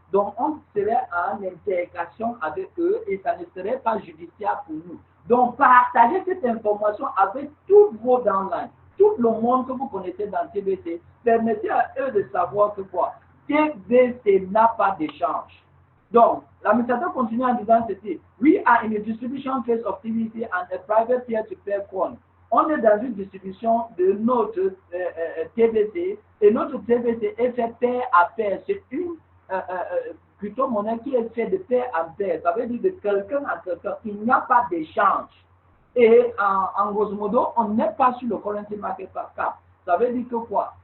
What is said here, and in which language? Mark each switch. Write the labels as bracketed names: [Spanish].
[French] Donc, on serait en intercation avec eux et ça ne serait pas judiciaire pour nous. Donc, partagez cette information avec tous vos downlines, tout le monde que vous connaissez dans TBC. Permettez à eux de savoir que quoi? TBC n'a pas d'échange. Donc, l'administrateur continue en disant ceci. [English] We are in a distribution phase of TBC and a private peer-to-peer coin. [French] On est dans une distribution de notre TBC et notre TBC est fait pair à pair. C'est une plutôt monnaie qui est faite de pair en pair. Ça veut dire de quelqu'un à quelqu'un. Il n'y a pas d'échange. Et en grosso modo, on n'est pas sur le currency market cap. Ça veut dire que quoi?